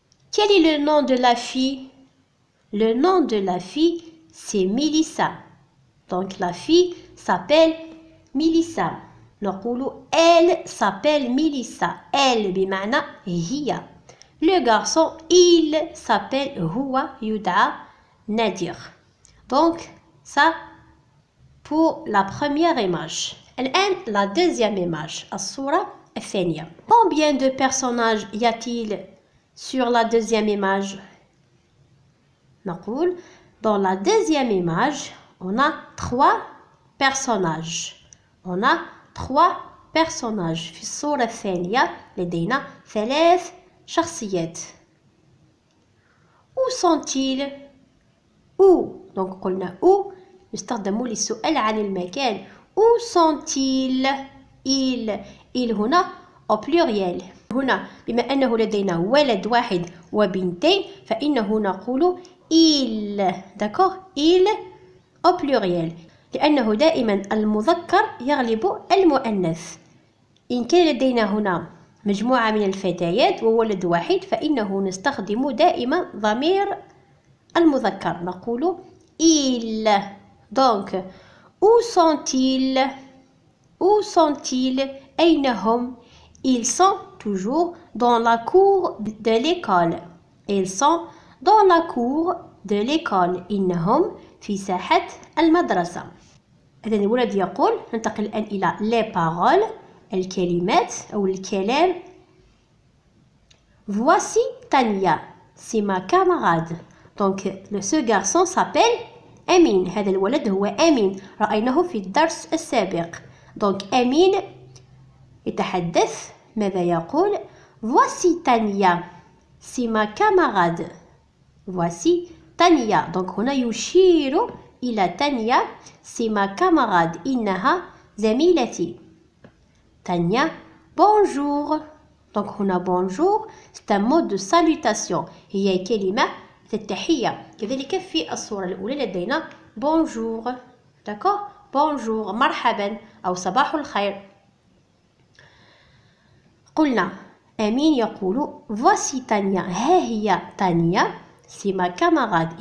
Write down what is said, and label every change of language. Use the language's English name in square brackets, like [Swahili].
[French] Quel est le nom de la fille? Le nom de la fille, c'est Mélissa. Donc la fille s'appelle Mélissa. [Arabic] نقول [French] elle s'appelle Mélissa. [Arabic] Elle بمعنى هي. [French] Le garçon, il s'appelle [Arabic] هو يدعى نادر. [French] Donc ça pour la première image. [Arabic] الآن [French] la deuxième image. [Arabic] الصورة الثانية. [French] Combien de personnages y a-t-il sur la deuxième image? [Arabic] نقول [French] dans la deuxième image, on a 3 personnages. On a 3 personnages. [Arabic] في الصورة الثانية لدينا 3 شخصيات. [French] Où sont-ils? Où? [Arabic] Donc قلنا où يستخدم للسؤال عن المكان. [French] Où sont-ils? il [Arabic] هنا [French] au pluriel. [Arabic] هنا بما أنه لدينا ولد واحد وبنتين فإنه نقول il. [French] D'accord? Il au pluriel. [Arabic] لأنه دائما المذكر يغلب المؤنث. إن كان لدينا هنا مجموعة من الفتيات وولد واحد فإنه نستخدم دائما ضمير المذكر. نقول [French] il. Donc, où sont-ils? Où sont-ils? [Arabic] أين هم? [French] Ils sont toujours dans la cour de l'école. Ils sont dans la cour de l'école. [Arabic] إنهم في ساحة المدرسة. إذن الولد يقول ننتقل الآن إلى [French] les paroles [Arabic] الكلمات أو الكلام. [French] Voici Tania, c'est ma camarade. Donc ce garçon s'appelle أمين. [Arabic] هذا الولد هو أمين، رأيناه في الدرس السابق. [French] Donc أمين [Arabic] يتحدث ماذا يقول؟ [French] Voici Tania, c'est ma camarade. Voici [Arabic] تانيا. donc هنا يشير إلى تانيا. [French] c'est ma camarade. [Arabic] إنها زميلتي. [French] تانيا bonjour. donc [Arabic] هنا [French] bonjour c'est un mot de salutation. [Arabic] هي كلمة التحية. كذلك في الصورة الأولى لدينا bonjour. [French] d'accord bonjour [Arabic] مرحبا أو صباح الخير. قلنا أمين يقول [French] voici [Arabic] تانيا. ها هي تانيا. [French] c'est ma camarade.